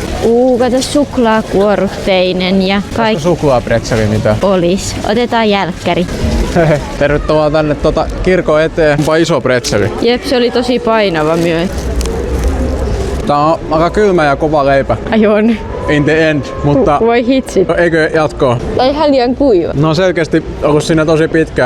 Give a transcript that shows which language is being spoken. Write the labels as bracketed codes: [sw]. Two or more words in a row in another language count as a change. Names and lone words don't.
[fi] Kato, suklaakuorutteinen ja Olisiko suklaapretzeli mitä? Olis. Otetaan jälkkäri. Tervetuloa tänne kirkon eteen. Onpa iso pretzeli. Jep, se oli tosi painava myös. Tää on aika kylmä ja kova leipä. Ai on. [en] In the end, [fi] mutta... Voi hitsit. Eikö jatkoa? Tai ihan liian kuiva. No on selkeästi ollut siinä tosi pitkään.